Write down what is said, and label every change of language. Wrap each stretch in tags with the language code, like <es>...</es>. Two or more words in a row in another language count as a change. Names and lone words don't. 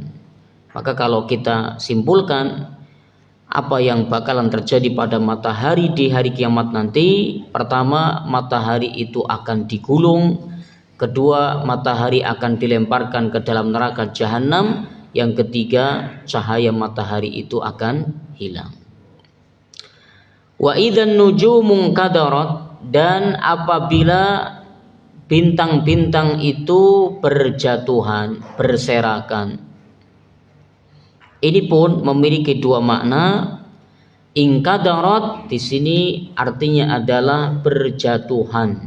<id>Maka kalau kita simpulkan apa yang bakalan terjadi pada matahari di hari kiamat nanti, pertama, matahari itu akan digulung. Kedua, matahari akan dilemparkan ke dalam neraka jahanam. Yang ketiga, cahaya matahari itu akan hilang.</id> <ar>وإذا النجوم انكدرت,</ar> <id>dan apabila bintang-bintang itu berjatuhan, berserakan. Ini pun memiliki 2 makna. Inkadarat di sini artinya adalah berjatuhan.</id>